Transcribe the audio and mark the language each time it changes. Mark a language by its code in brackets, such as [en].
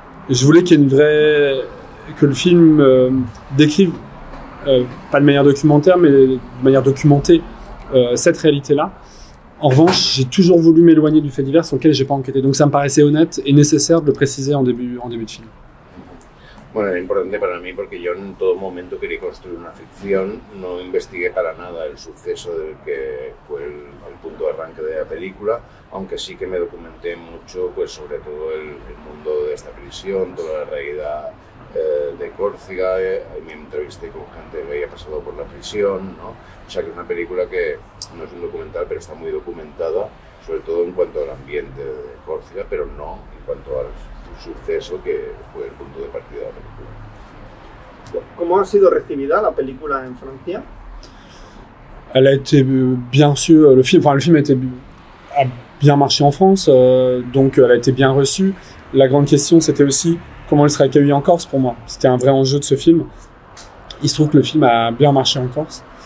[fr] Je voulais qu'il y ait que le film décrive, pas de manière documentaire, mais de manière documentée, cette réalité-là. En revanche, j'ai toujours voulu m'éloigner du fait divers sur lequel j'ai pas enquêté. Donc ça me paraissait honnête et nécessaire de le préciser en début de film. [es] Bueno, era importante para mí porque yo en todo momento quería construir una ficción, no investigué para nada el suceso del que fue el punto de arranque de la película, aunque sí que me documenté mucho pues sobre todo el mundo de esta prisión, toda la realidad de Córcega, me entrevisté con gente que había pasado por la prisión, ¿no? O sea que es una película que no es un documental, pero está muy documentada, sobre todo en cuanto al ambiente de Córcega, pero no en cuanto al suceso que fue el punto de partida de la película. ¿Cómo ha sido recibida la película en Francia? [fr] Elle a été bien sûr, le film a bien marché en France, donc elle a été bien reçue. La grande question, c'était aussi comment elle serait accueillie en Corse pour moi. C'était un vrai enjeu de ce film. Il se trouve que le film a bien marché en Corse.